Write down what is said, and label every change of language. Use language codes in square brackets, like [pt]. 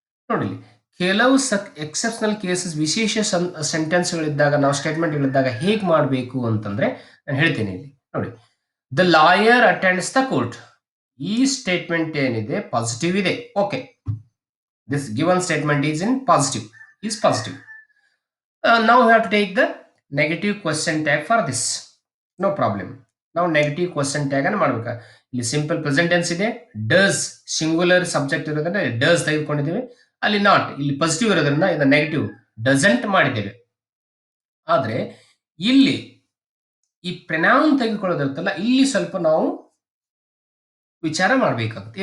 [kn] ನೋಡಿ, ಕೆಲವು exceptional cases, ವಿಶೇಷ ಸೆಂಟೆನ್ಸ್ಗಳಿದ್ದಾಗ, ನಾವು ಸ್ಟೇಟ್ಮೆಂಟ್ಗಳಿದ್ದಾಗ ಹೇಗೆ ಮಾಡಬೇಕು ಅಂತಂದ್ರೆ ನಾನು ಹೇಳ್ತೀನಿ ಇಲ್ಲಿ. ನೋಡಿ, [en] The lawyer attends the court. [kn] ಈ ಸ್ಟೇಟ್ಮೆಂಟ್ ಏನಿದೆ ಪಾಸಿಟಿವ್ ಇದೆ. [en] Okay, this given statement is in positive, is positive. Now we have to take the negative question tag for this. No problem. [kn] ನಾವು ನೆಗೆಟಿವ್ ಕ್ವಶನ್ ಟ್ಯಾಗ್ ಅನ್ನು ಮಾಡ್ಬೇಕಾ. ಇಲ್ಲಿ simple present tense ಇದೆ, does singular subject ಇರೋದ್ರಿಂದ does ತೆಗೆದುಕೊಂಡಿದ್ದೇವೆ. ಅಲ್ಲಿ not, ಇಲ್ಲಿ positive ಇರೋದ್ರಿಂದ ಇದು ನೆಗೆಟಿವ್ ಡಸಂಟ್ ಮಾಡಿದ್ದೇವೆ. ಆದ್ರೆ ಇಲ್ಲಿ ಈ ಪ್ರನೌನ್ ತೆಗೆದುಕೊಳ್ಳೋದಿರುತ್ತಲ್ಲ, ಇಲ್ಲಿ ಸ್ವಲ್ಪ ನಾವು ವಿಚಾರ ಮಾಡಬೇಕಾಗುತ್ತೆ.